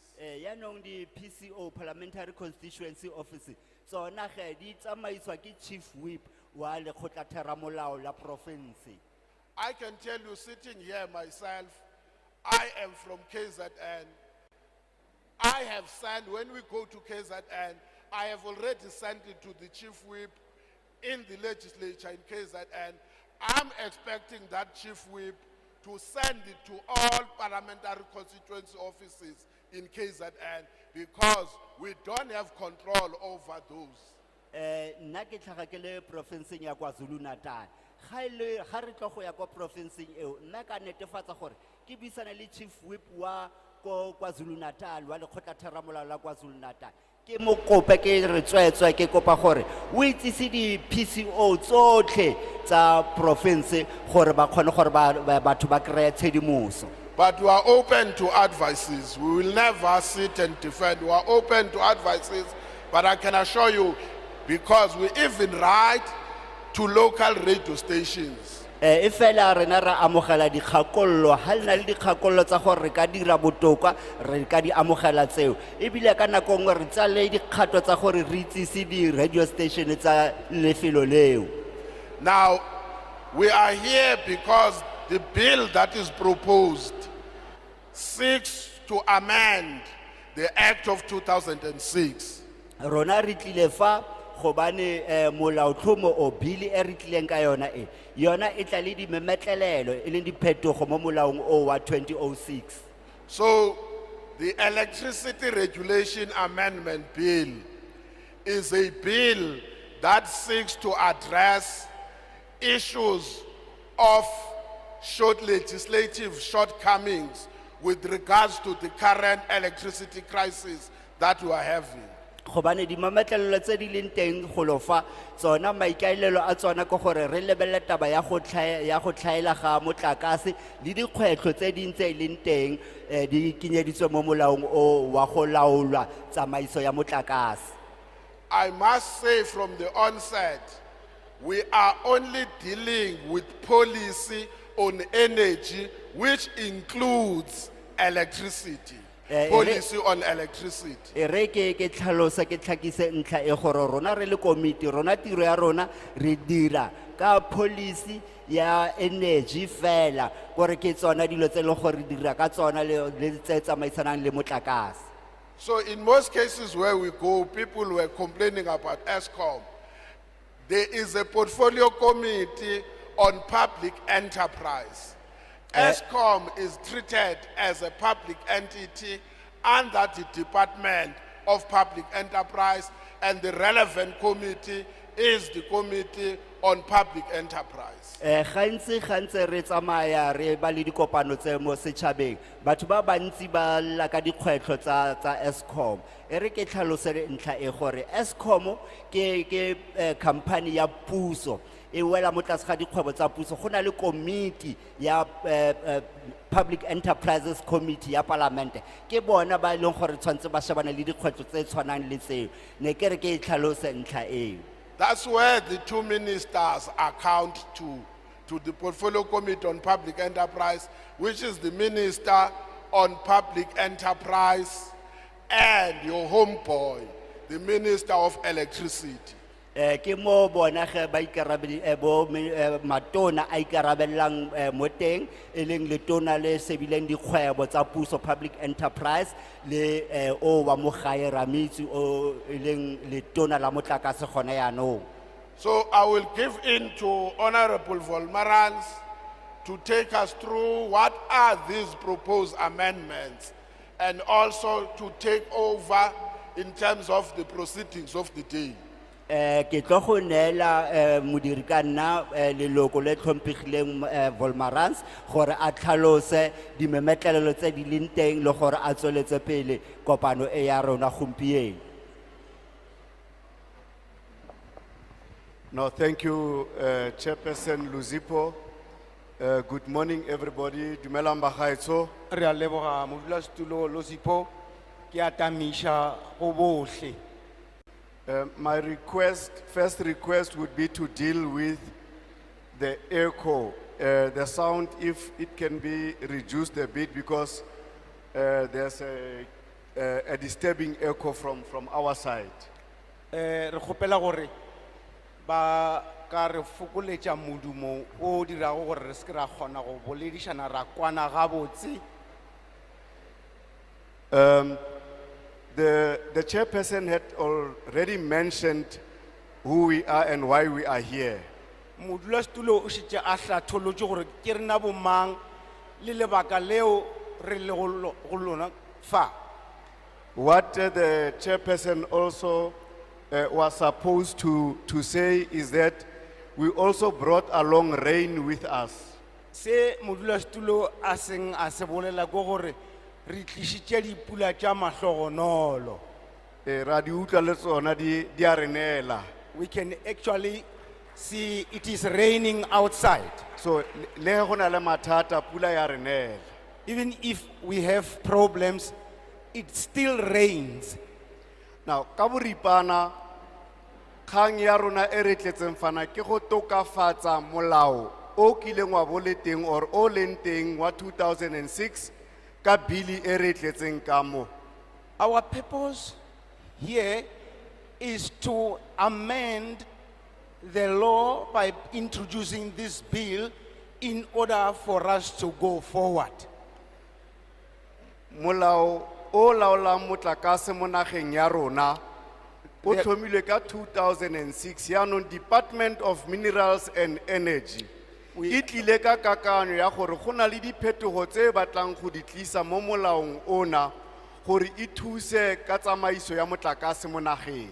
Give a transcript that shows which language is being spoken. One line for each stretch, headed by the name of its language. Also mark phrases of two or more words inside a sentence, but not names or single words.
Tswana: Yanong di PCO,
English: Parliamentary Constituency Office,
Tswana: tsona ge di tsamaiswa ke
English: chief whip
Tswana: wa lekgotlatheramolao la province.
English: I can tell you, sitting here myself, I am from KZN. I have sent, when we go to KZN, I have already sent it to the chief whip in the legislature in KZN. I'm expecting that chief whip to send it to all parliamentary constituency offices in KZN because we don't have control over those.
Tswana: Nna ke tlhaga ke le provinceng ya KwaZulu Natal. Ga re tlo go ya ko provinceng eo, nna ka netefatsa gore ke buisana le
English: chief whip
Tswana: wa ko KwaZulu Natal wa lekgotlatheramolao la KwaZulu Natal. Ke mo kope ke re tswetswe ke kopa gore o itsise di PCO tsotlhe tsa province gore ba kgone gore batho ba kry-e tshedimoso.
English: But we are open to advices. We will never sit and defend. We are open to advices. But I can assure you, because we even write to local radio stations.
Tswana: E fela rena ra amogela dikgakollo ha le na le dikgakollo tsa gore re ka dira botoka re ka di amogela tseo ebile ka nako nngwe re tsale dikgato tsa gore re itsise di
English: radio station
Tswana: tsa lefelo leo.
English: Now, we are here because the bill that is proposed seeks to amend the Act of 2006.
Tswana: Rona re tlile fa gobane molaotlhomo o bill e re tlileng ka yona e tla le di memetlelelo e leng diphetogo mo molaong o wa 2006.
English: So, the Electricity Regulation Amendment Bill is a bill that seeks to address issues of legislative shortcomings with regards to the current electricity crisis that we are having.
Tswana: Gobane di mametlelelo tse di leng teng go lofa tsona maikaelelo a tsona ke gore re lebelle taba ya go tlhaela ga motlakase le dikgwetlho tse ding tse leng teng di kenyeditswe mo molaong o wa go laolwa tsamaiso ya motlakase.
English: I must say from the onset, we are only dealing with policy on energy, which includes electricity. Policy on electricity.
Tswana: Re ke tlhalosa ke tlhakise ntlha e gore rona re le komiti rona tiro ya rona re dira ka policy ya energy fela gore ke tsona dilo tse le gore dira ka tsona le tse tsamaisanang le motlakase.
English: So in most cases where we go, people were complaining about ESCOM. There is a portfolio committee on public enterprise. ESCOM is treated as a public entity under the Department of Public Enterprise, and the relevant committee is the Committee on Public Enterprise.
Tswana: Gantsi re tsamaya re ba le dikopano tse mo setšhabeng batho ba bantsi ba lla ka dikgwetlho tsa ESCOM e re ke tlhalosele ntlha e gore ESCOM ke company ya puso e wela mo tlase ga dikgwebo tsa puso go na le komiti ya
English: Public Enterprises Committee
Tswana: ya Parliament ke bona ba leng gore tshwantse ba shebana le dikgwetlho tse tshwanang le tseo ne ke re ke tlhalose ntlha eo.
English: That's where the two ministers account to the Portfolio Committee on Public Enterprise, which is the Minister on Public Enterprise and your homeboy, the Minister of Electricity.
Tswana: Ke mo bona ge ba ikarabela bo matona a ikarabellang mo teng e leng letona le sebileng dikgwebo tsa puso
English: public enterprise
Tswana: le o wa mo gae Ramitsi o e leng letona la motlakase gona yaanong.
English: So I will give in to Honorable Volmarans to take us through what are these proposed amendments and also to take over in terms of the proceedings of the day.
Tswana: Ke tlo go neela modiri ka nna leloko le tlhompegileng Volmarans gore a tlhalose di memetlelelo tse di leng teng le gore a tsweletse pele kopano e ya rona gompieno.
English: No, thank you, Chairperson Luzipo. Good morning, everybody.
Tswana: Dumelang bagaetsho. Re a leboga modulasetulo Losipo ke atamisha go bohle.
English: My first request would be to deal with the ECO the sound, if it can be reduced a bit, because there's a disturbing echo from our side.
Northern Sotho: re kgopela gore ba ka re fokoletša modumo o dirago gore re se ke ra kgona go boledišana ra kwana gabotse.
English: The chairperson had already mentioned who we are and why we are here.
Northern Sotho: Modulasetulo o šetše a hlatholotše gore ke rena bomang le lebaka leo re le go lona fa.
English: What the chairperson also was supposed to say is that we also brought along rain with us.
Northern Sotho: Se modulasetulo a seng a se bolela ke gore re tlišitše dipula tša mahlogonolo.
Tswana: Ra di utlwa le tsona di a re neela.
English: We can actually see it is raining outside. So le ge go na le mathata pula ya re neela. Even if we have problems, it still rains.
Tswana: Now ka boripana kgang ya rona e re tletseng fana ke go tokafatsa molao o kileng wa bo le teng or o leng teng wa 2006 ka bili e re tletseng ka mo.
English: Our purpose here is to amend the law by introducing this bill in order for us to go forward.
Tswana: Molao o laolang motlakase mo nageng ya rona o thomilwe ka 2006 yaanong Department of Minerals and Energy e tlile ka kakanyo ya gore go na le diphetogo tse batlang go di tlisa mo molaong ona gore e thuse ka tsamaiso ya motlakase mo nageng.